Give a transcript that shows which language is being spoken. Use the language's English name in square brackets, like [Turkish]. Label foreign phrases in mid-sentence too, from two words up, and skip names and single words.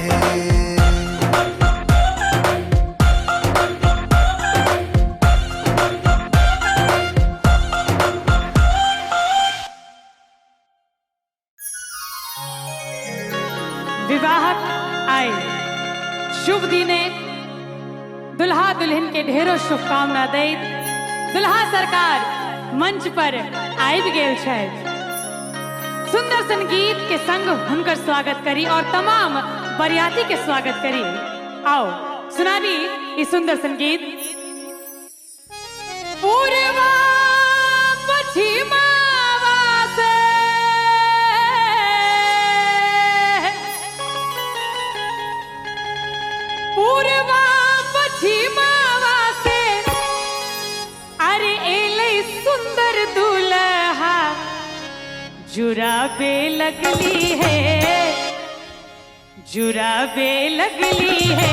[Maithili] विवाहक आए शुभ दिने दुल्हा दुल्हन के ढेरों शुभकामना दैत दुल्हा सरकार मंच पर आबि गेल छथि। सुंदर संगीत के संग हुनकर स्वागत करी और तमाम बरियाती के स्वागत करी। आओ सुनाबी ई सुंदर संगीत। पूर्वा पश्चिमावा से पूर्वा पश्चिमावा से अरे एले सुंदर दुल्हा जुराबे लगली है, जुराबे लगली है।